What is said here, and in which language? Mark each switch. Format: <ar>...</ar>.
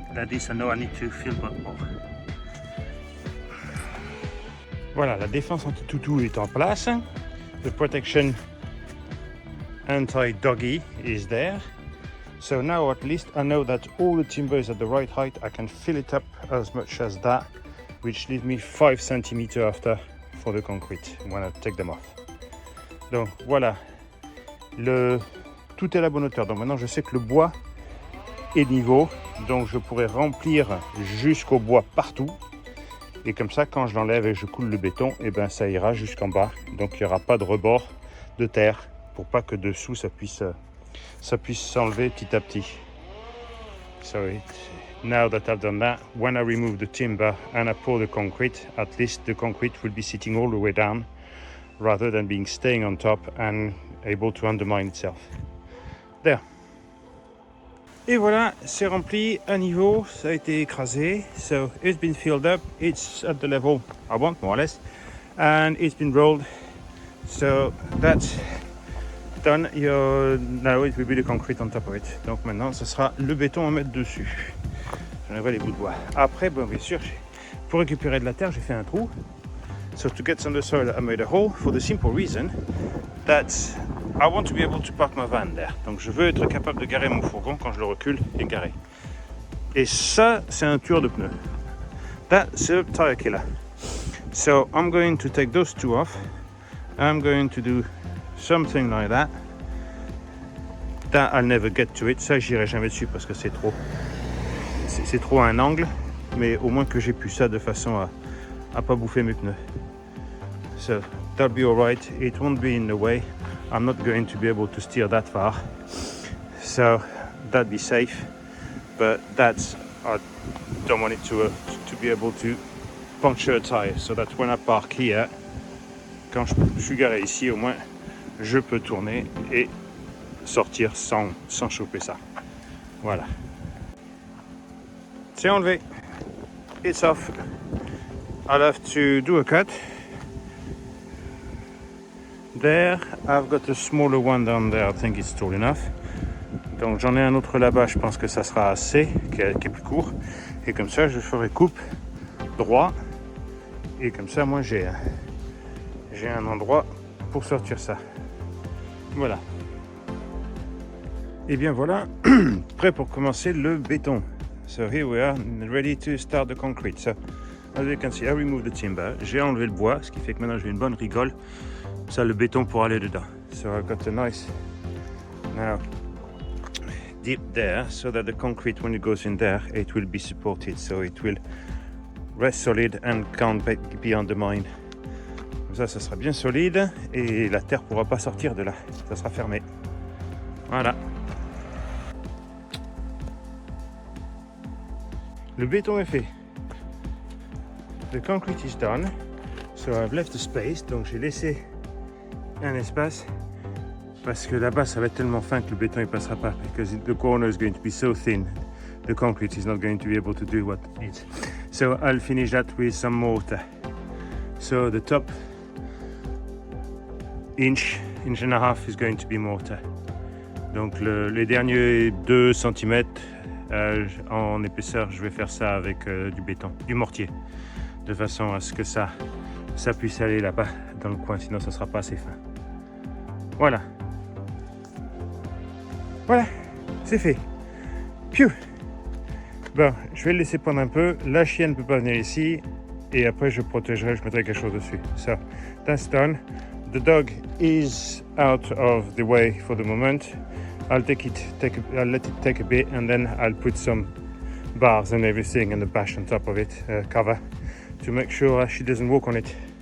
<en>Like this, I know I need to fill more.</en> <fr>Voilà, la défense anti-toutou est en place.</fr> <en>The protection anti-doggy is there. So now at least I know that all the timber is at the right height. I can fill it up as much as that, which leaves me 5 cm after for the concrete when I take them off.</en> <fr>Donc voilà, tout est à la bonne hauteur. Donc maintenant je sais que le bois et niveau, donc je pourrais remplir jusqu'au bois partout et comme ça quand je l'enlève et je coule le béton, et ben ça ira jusqu'en bas, donc il n'y aura pas de rebord de terre pour pas que dessous ça puisse s'enlever petit à petit.</fr> <en>So now that I've done that, when I remove the timber and I pour the concrete, at least the concrete will be sitting all the way down rather than staying on top and able to undermine itself. There.</en> <fr>Et voilà, c'est rempli à niveau, ça a été écrasé.</fr> <en>So it's been filled up, it's at the level I want more or less, and it's been rolled. So that's done. Now it will be the concrete on top of it.</en> <fr>Donc maintenant, ce sera le béton à mettre dessus. J'enlèverai les bouts de bois. Après, bon, bien sûr, pour récupérer de la terre, j'ai fait un trou.</fr> <en>So to get some of the soil, I made a hole for the simple reason that I want to be able to park my van there.</en> <fr>Donc je veux être capable de garer mon fourgon quand je le recule et garer. Et ça, c'est un tueur de pneus.</fr> <en>That's a tire killer. So I'm going to take those two off. I'm going to do something like that. That I'll never get to it.</en> <fr>Ça, j'irai jamais dessus parce que c'est trop. C'est trop à un angle. Mais au moins que j'ai pu ça de façon à pas bouffer mes pneus.</fr> <en>So that'll be alright. It won't be in the way. I'm not going to be able to steer that far. So that'd be safe. But I don't want it to be able to puncture a tire. So that when I park here,</en> <fr>quand je suis garé ici, au moins, je peux tourner et sortir sans choper ça. Voilà. C'est enlevé.</fr> <en>It's off. I'll have to do a cut. There, I've got a smaller one down there. I think it's tall enough.</en> <fr>Donc j'en ai un autre là-bas, je pense que ça sera assez, qui est plus court. Et comme ça, je ferai coupe droit. Et comme ça, moi, j'ai un endroit pour sortir ça. Voilà. Et bien voilà, prêt pour commencer le béton.</fr> <en>So here we are, ready to start the concrete. So as you can see, I removed the timber.</en> <fr>J'ai enlevé le bois, ce qui fait que maintenant j'ai une bonne rigole. Ça, le béton pour aller dedans.</fr> <en>So I've got a nice now dip there, so that the concrete, when it goes in there, it will be supported, so it will rest solid and can't be undermined</en> <fr>ça sera bien solide et la terre ne pourra pas sortir de là. Ça sera fermé. Voilà. Le béton est fait.</fr> <en>The concrete is done. So I've left a space.</en> <fr>Donc j'ai laissé un espace parce que là-bas ça va être tellement fin que le béton ne passera pas.</fr> <en>Because the corner is going to be so thin. The concrete is not going to be able to do what it needs. So I'll finish that with some mortar. So the top inch and a half is going to be mortar.</en> <fr>Donc les derniers 2 cm en épaisseur, je vais faire ça avec du béton, du mortier, de façon à ce que ça puisse aller là-bas dans le coin, sinon ça ne sera pas assez fin. Voilà. Voilà, c'est fait. Piou. Bon, je vais le laisser prendre un peu. La chienne ne peut pas venir ici. Et après, je protégerai, je mettrai quelque chose dessus.</fr> <en>So, that's done. The dog is out of the way for the moment. I'll let it take a bit, and then I'll put some bars and everything and the bash on top of it, cover, to make sure she doesn't walk on it.</en>